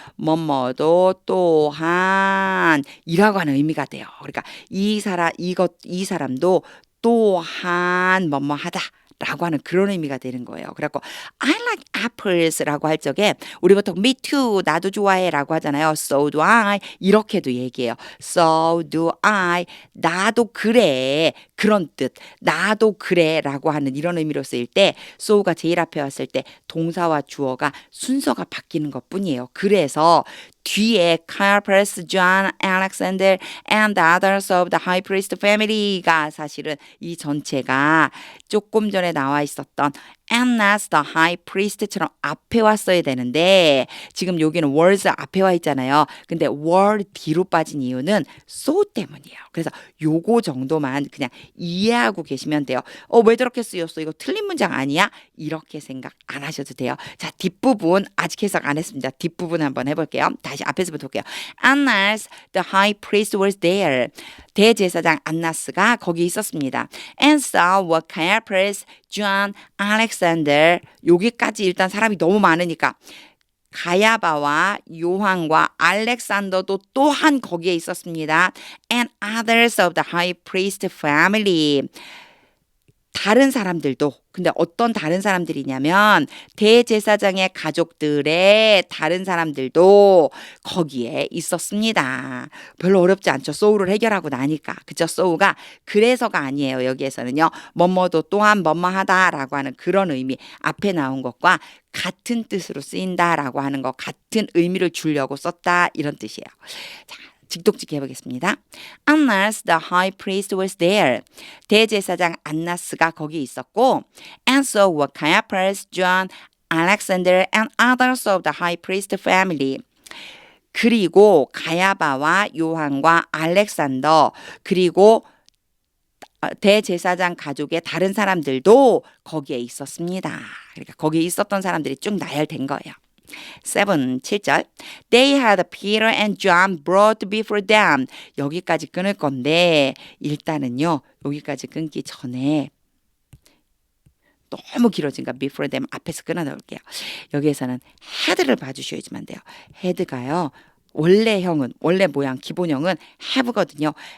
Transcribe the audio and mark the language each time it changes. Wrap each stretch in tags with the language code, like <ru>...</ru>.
<ko>뭐뭐도 또한 이라고 하는 의미가 돼요. 그러니까 이 사람도 또한 뭐뭐 하다. 라고 하는 그런 의미가 되는 거예요. 그래갖고</ko> <en>I like apples</en> <ko>라고 할 적에 우리 보통 me too 나도 좋아해 라고 하잖아요.</ko> <en>So do I</en> <ko>이렇게도 얘기해요.</ko> <en>So do I</en> <ko>나도 그래 그런 뜻 나도 그래 라고 하는 이런 의미로 쓰일 때 so가 제일 앞에 왔을 때 동사와 주어가 순서가 바뀌는 것 뿐이에요. 그래서 뒤에 Caiaphas, John, Alexander and the others of the high priest family가 사실은 이 전체가 조금 전에 나와 있었던 Annas the high priest처럼 앞에 왔어야 되는데 지금 여기는 was 앞에 와 있잖아요. 근데 were 뒤로 빠진 이유는 so 때문이에요. 그래서 요거 정도만 그냥 이해하고 계시면 돼요. 왜 저렇게 쓰였어? 이거 틀린 문장 아니야? 이렇게 생각 안 하셔도 돼요. 자, 뒷부분 아직 해석 안 했습니다. 뒷부분 한번 해볼게요. 다시 앞에서부터 볼게요.</ko> <en>Annas the high priest was there.</en> <ko>대제사장 안나스가 거기 있었습니다.</ko> <en>And so were Caiaphas, John, Alexander.</en> <ko>여기까지 일단 사람이 너무 많으니까 가야바와 요한과 알렉산더도 또한 거기에 있었습니다.</ko> <en>And others of the high priest family.</en> <ko>다른 사람들도 근데 어떤 다른 사람들이냐면 대제사장의 가족들의 다른 사람들도 거기에 있었습니다. 별로 어렵지 않죠. 소우를 해결하고 나니까. 그죠? 소우가 그래서가 아니에요. 여기에서는요. 뭐뭐도 또한 뭐뭐하다라고 하는 그런 의미 앞에 나온 것과 같은 뜻으로 쓰인다라고 하는 것 같은 의미를 주려고 썼다 이런 뜻이에요. 자. 직독직히 해보겠습니다.</ko> <en>Annas the high priest was there.</en> <ko>대제사장 안나스가 거기 있었고</ko> <en>and so were Caiaphas, John, Alexander and others of the high priest family.</en> <ko>그리고 가야바와 요한과 알렉산더 그리고 대제사장 가족의 다른 사람들도 거기에 있었습니다. 그러니까 거기에 있었던 사람들이 쭉 나열된 거예요.</ko> <en>7절 They had Peter and John brought before them.</en> <ko>여기까지 끊을 건데 일단은요. 여기까지 끊기 전에 너무 길어진가 before them 앞에서 끊어 놓을게요. 여기에서는 had를 봐주셔야지만 돼요. had가요. 원래 모양 기본형은 have거든요.</ko>